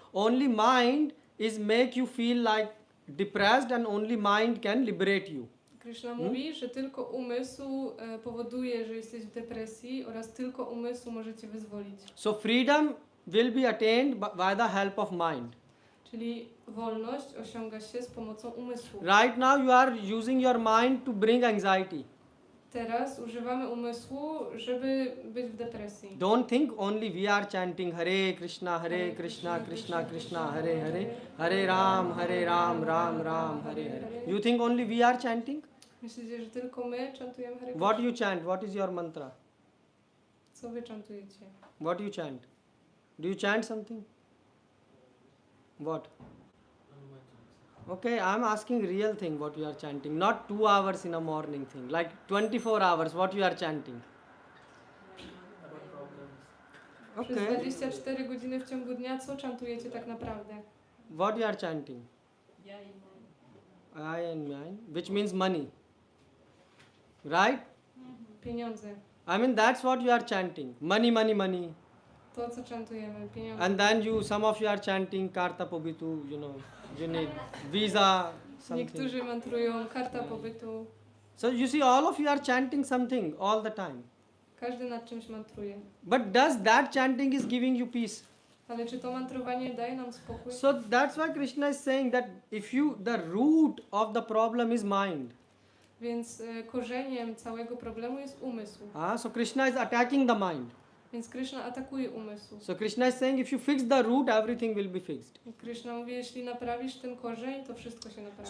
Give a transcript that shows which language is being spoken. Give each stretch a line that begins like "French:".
English: Only mind is make you feel like depressed, and only mind can liberate you.
Polish: Krishna mówi, że tylko umysł powoduje, że jesteś w depresji oraz tylko umysł może cię wyzwolić.
English: So freedom will be attained by the help of mind.
Polish: Czyli wolność osiąga się z pomocą umysłu.
English: Right now you are using your mind to bring anxiety.
Polish: Teraz używamy umysłu, żeby być w depresji.
English: Don't think only we are chanting Hare Krishna, Krishna Krishna, Hare Hare, Hare Ram, Ram Ram, Hare Hare. You think only we are chanting?
Polish: Myślicie, że tylko my czantujemy Hare
English: What
Polish: Krishna?
English: you chant? What is your mantra?
Polish: Co wy czantujecie?
English: What you chant? Do you chant something? What? Okay, I am asking real thing what you are chanting, not 2 hours in a morning thing, like 24 hours what you are chanting.
Polish: Przez
English: Okay.
Polish: 24 godziny w ciągu dnia co czantujecie tak naprawdę?
English: What you are chanting?
Polish: Ja i mój.
English: I and mine, which means money. Right?
Polish: Pieniądze.
English: I mean that's what you are chanting. Money, money, money.
Polish: To co czantujemy, pieniądze.
English: And then some of you are chanting Karta Pobitu, you need visa, something.
Polish: Niektórzy mantrują karta pobytu.
English: So you see, all of you are chanting something all the time.
Polish: Każdy nad czymś mantruje.
English: But does that chanting is giving you peace?
Polish: Ale czy to mantrowanie daje nam spokój?
English: So that's why Krishna is saying that the root of the problem is mind.
Polish: Więc korzeniem całego problemu jest umysł.
English: So Krishna is attacking the mind.
Polish: Więc Krishna atakuje umysł.
English: So Krishna is saying if you fix the root, everything will be fixed.
Polish: I Krishna mówi, jeśli naprawisz ten korzeń, to wszystko się naprawi.